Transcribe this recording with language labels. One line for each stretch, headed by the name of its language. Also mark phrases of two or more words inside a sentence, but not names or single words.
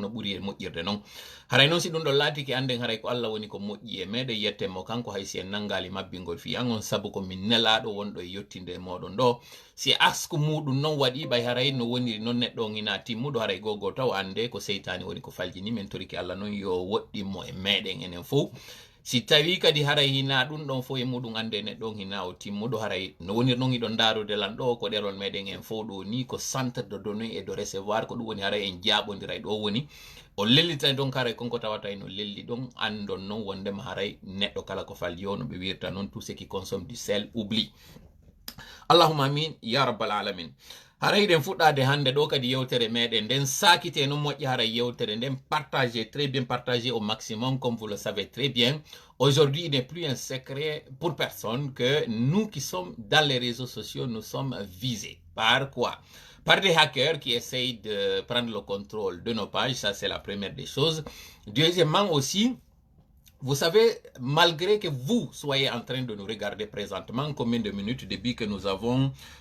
Fula: no ɓuri e moƴƴirde noon haray noon si ɗum ɗon laatiki anden haray ko Allah woni ko moƴƴi e meɗen yettenmo kanko haysi en nangali mabbingol fiyan on saabu ko min nelaɗo wonɗo e yettinde e moɗon ɗo si asku muɗum noon waɗi ɓay haray no woniri noon neɗɗo on ina timmuɗo haray gogo taw ande ko seytani woni ko faljini min toriki Allah noon yo woɗɗinmo e meɗen enen fof si tawi kadi haray hina ɗum ɗon fof e muɗum ande neɗɗo on hina o timmuɗo haray no woniri noon iɗon darude lan ɗo ko ɗerol meɗen en fof ɗo ni ko
French: centre de données et de recevoir
Fula: ko ɗum woni haray en jaɓodiray ɗo woni o lellitani donc haray konko tawata no lelli ɗon andon noon wondema haray neɗɗo kala ko falli yo no ɓe wirta noon
French: tout ce qui consomme du sel oublie
Arabic: اللهم آمين يا رب
Fula: alamin haray ɗen fuɗɗade hande ɗo kadi yewtere meɗen nden sakite no moƴƴi haray yewtere nden
French: partagé très bien partagé au maximum comme vous le savez très bien aujourd'hui il n'est plus un secret pour personne que nous qui sommes dans les réseaux sociaux nous sommes visés par quoi par des hackers qui essayent de prendre le contrôle de nos pages ça c'est la première des choses deuxièmement aussi vous savez, malgré que vous soyez en train de nous regarder présentement, combien de minutes depuis que nous avons